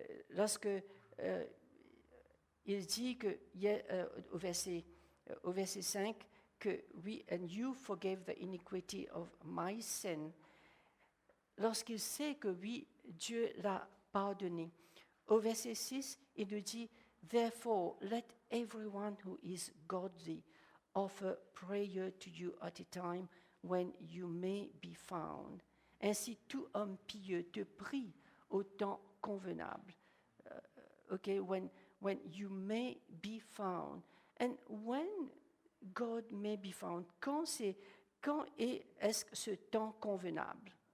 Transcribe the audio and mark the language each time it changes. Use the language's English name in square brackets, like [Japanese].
[French] Lorsque il dit que au verset 5 que oui, [English] and you forgave the iniquity of my sin. [French] Lorsqu'il sait que oui, Dieu l'a pardonné. Au verset 6, il nous dit, [English] therefore, let everyone who is godly offer prayer to you at a time when you may be found. [French] Ainsi, tout homme pieux te prie au temps convenable. [English] When you may be found. And when God may be found, [French] quand est-ce ce temps convenable?